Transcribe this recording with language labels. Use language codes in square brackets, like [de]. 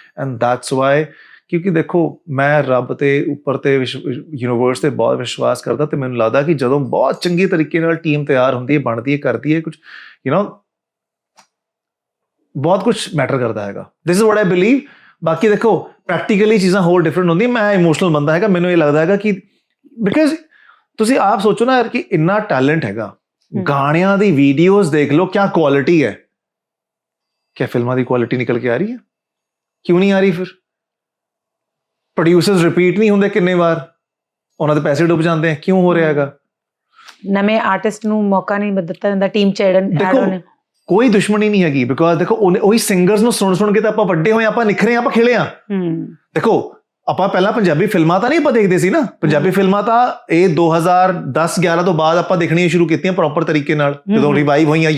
[en] and that's why, [pa] ਕਿਉਂਕਿ ਦੇਖੋ ਮੈਂ ਰੱਬ ਤੇ ਉੱਪਰ ਤੇ ਯੂਨੀਵਰਸ ਤੇ ਬਹੁਤ ਵਿਸ਼ਵਾਸ ਕਰਦਾ, ਤੇ ਮੈਨੂੰ ਲੱਗਦਾ ਕਿ ਜਦੋਂ ਬਹੁਤ ਚੰਗੇ ਤਰੀਕੇ ਨਾਲ ਟੀਮ ਤਿਆਰ ਹੁੰਦੀ ਹੈ, ਬਣਦੀ ਹੈ, ਕਰਦੀ ਹੈ, ਕੁਝ ਬਹੁਤ ਕੁਝ ਮੈਟਰ ਕਰਦਾ ਹੈਗਾ। [en] This is what I believe. [pa] ਬਾਕੀ ਦੇਖੋ ਪ੍ਰੈਕਟੀਕਲੀ ਚੀਜ਼ਾਂ ਹੋਰ ਡਿਫਰੈਂਟ ਹੁੰਦੀਆਂ। ਮੈਂ ਇਮੋਸ਼ਨਲ ਬੰਦਾ ਹੈਗਾ, ਮੈਨੂੰ ਇਹ ਲੱਗਦਾ ਹੈਗਾ ਕਿ ਬਿਕਾਜ਼ ਤੁਸੀਂ ਆਪ ਸੋਚੋ ਨਾ ਯਾਰ, ਕਿ ਇੰਨਾ ਟੈਲੈਂਟ ਹੈਗਾ, ਗਾਣਿਆਂ ਦੀ ਵੀਡੀਓਜ਼ ਦੇਖ ਲਓ, ਕਿਆ ਕੁਆਲਿਟੀ ਹੈ। [hi] क्या फिल्मां दी क्वालिटी निकल के आ रही है? क्यों नहीं आ रही? फिर प्रोड्यूसर्स रिपीट नहीं होंगे किन्ने बार, उन्होंने पैसे डुब जाते हैं, क्यों हो रहा हैगा? [pa] नਵੇਂ ਆਰਟਿਸਟ ਨੂੰ ਮੌਕਾ ਨਹੀਂ ਦਿੱਤਾ ਜਾਂਦਾ ਟੀਮ ਚ ਐਡ ਹੋਣ। ਕੋਈ ਦੁਸ਼ਮਣੀ ਨਹੀਂ ਹੈਗੀ, ਬਿਕਾਜ਼ ਦੇਖੋ ਉਹੀ ਸਿੰਗਰਸ ਨੂੰ ਸੁਣ ਕੇ ਤਾਂ ਆਪਾਂ ਵੱਡੇ ਹੋਏ, ਆਪਾਂ ਨਿਖਰੇ, ਆਪਾਂ ਖਿਲੇ ਆ। ਦੇਖੋ ਆਪਾਂ ਪਹਿਲਾਂ ਪੰਜਾਬੀ ਫਿਲਮਾਂ ਤਾਂ ਨਹੀਂ ਆਪਾਂ ਦੇਖਦੇ ਸੀ ਨਾ, ਪੰਜਾਬੀ ਫਿਲਮਾਂ ਤਾਂ ਇਹ 2010-11 ਤੋਂ ਬਾਅਦ ਆਪਾਂ ਦੇਖਣੀਆਂ ਸ਼ੁਰੂ ਕੀਤੀਆਂ ਪ੍ਰੋਪਰ ਤਰੀਕੇ ਨਾਲ, ਜਦੋਂ ਰਿਵਾਈਵ ਹੋਈਆਂ।